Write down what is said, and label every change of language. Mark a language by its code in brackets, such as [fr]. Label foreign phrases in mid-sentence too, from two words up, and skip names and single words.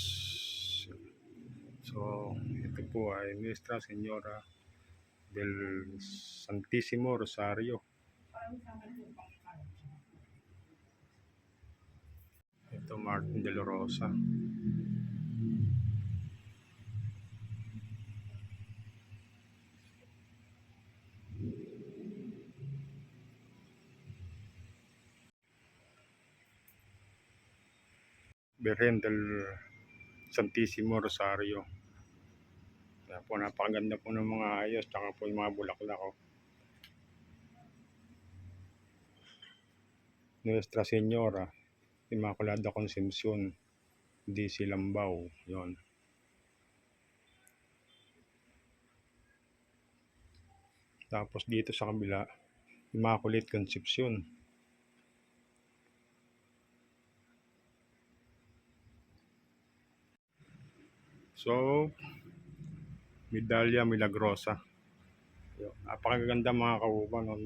[tl] So ito po ay Nuestra Señora del Santísimo Rosario. Ito Martin de la Rosa. Virgen del Santísimo Rosario. Kaya po napakaganda po ng mga ayos, tsaka po yung mga bulaklak. Nuestra Señora Immaculada Concepcion di Silambao. Yon. Tapos dito sa kabila, Immaculate Concepcion. So, Medalla Milagrosa. Napakaganda mga kauban, no?